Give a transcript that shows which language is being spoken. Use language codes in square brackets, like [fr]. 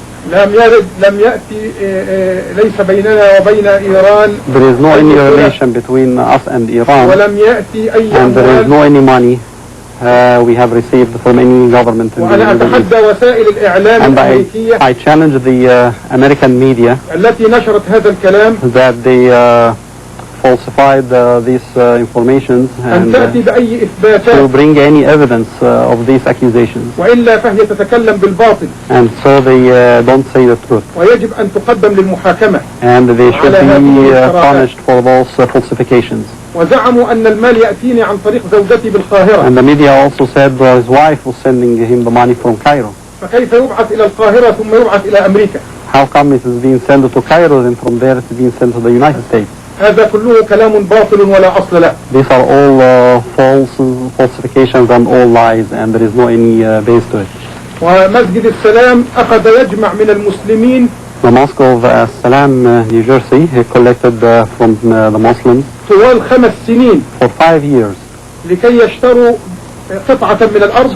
[ar] لم يأتي ليس بيننا وبين إيران. [en] There is no any relation between us and Iran. [ar] ولم يأتي أي [en] and there is no any money we have received from any government in the [ar] وأنا أتحدى وسائل الإعلام الأمريكية. [en] I challenge the American media [ar] التي نشرت هذا الكلام [en] that they falsified these informations and [ar] تأتي بأي إثباتات [en] to bring any evidence of these accusations. [ar] وإلا فهي تتكلم بالباطل. [en] And so they don't say the truth. [ar] ويجب أن تقدم للمحاكمة. [en] And they should be punished for those falsifications. [ar] وزعموا أن المال يأتيني عن طريق زوجتي بالقاهرة. [en] And the media also said his wife was sending him the money from Cairo. [ar] فكيف يبعث إلى القاهرة ثم يبعث إلى أمريكا؟ [en] How come it is being sent to Cairo and from there it's being sent to the United States? [ar] هذا كله كلام باطل ولا أصل له. [en] These are all falsifications and all lies, and there is no any base to it. [ar] ومسجد السلام أخذ يجمع من المسلمين. [en] The mosque of Salam, New Jersey, he collected from the Muslims [ar] طوال 5 سنين [en] for 5 years. [ar] لكي يشتروا قطعة من الأرض.